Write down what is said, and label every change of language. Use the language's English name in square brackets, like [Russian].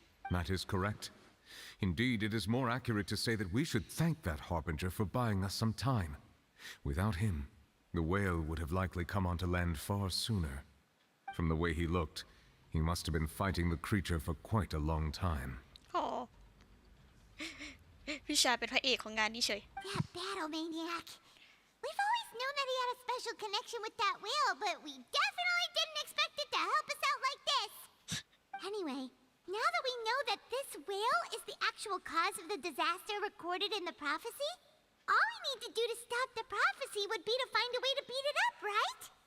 [English] That is correct. Indeed, it is more accurate to say that we should thank that harbinger for buying us some time. Without him, the whale would have likely come onto land far sooner. From the way he looked, he must have been fighting the creature for quite a long time. [Thai] โอ้ พี่ชายเป็นพระเอกของงานนี้เฉย [English] That battle maniac. We've always known that he had a special connection with that whale, but we definitely didn't expect it to help us out like this. Anyway, now that we know that this whale is the actual cause of the disaster recorded in the prophecy, all we need to do to stop the prophecy would be to find a way to beat it up, right?